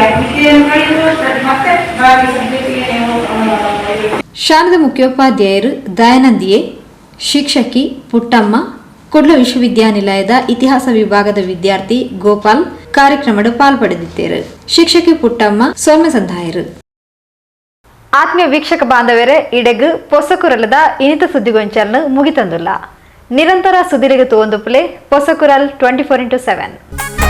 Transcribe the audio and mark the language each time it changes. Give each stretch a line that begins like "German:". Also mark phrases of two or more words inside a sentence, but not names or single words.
Kannada: ವಿದ್ಯೆಯನ್ನು ಕಲಿಯುವುದು ಮತ್ತೆ ಬಾಕಿ ಸಬ್ಜೆಕ್ಟಿಗೆ ನೀವು ಶಾಲೆದ ಮುಖ್ಯೋಪಾಧ್ಯಾಯರು ದಯಾನಂದಿಯೇ, ಶಿಕ್ಷಕಿ ಪುಟ್ಟಮ್ಮ, ಕೊಡ್ಲು ವಿಶ್ವವಿದ್ಯಾನಿಲಯದ ಇತಿಹಾಸ ವಿಭಾಗದ ವಿದ್ಯಾರ್ಥಿ ಗೋಪಾಲ್ ಕಾರ್ಯಕ್ರಮದ ಪಾಲ್ಪಡೆದಿದ್ದರು. ಶಿಕ್ಷಕಿ ಪುಟ್ಟಮ್ಮ ಸೌಮ್ಯ ಸಂಧಾಯರು.
Tulu: ಆತ್ಮೀಯ ವೀಕ್ಷಕ ಬಾಂಧವರೇ, ಇಡೆಗು ಪೊಸಕುರಲದ ಇನಿತ ಸುದ್ದಿಗೊಂಚಲ್ನು ಮುಗಿತಂದುಲ್ಲ. ನಿರಂತರ ಸುದ್ದಿಲಿಗೆ ತೋಂದು ಪ್ಲೇ ಪೊಸಕುರಲ್ 24x7.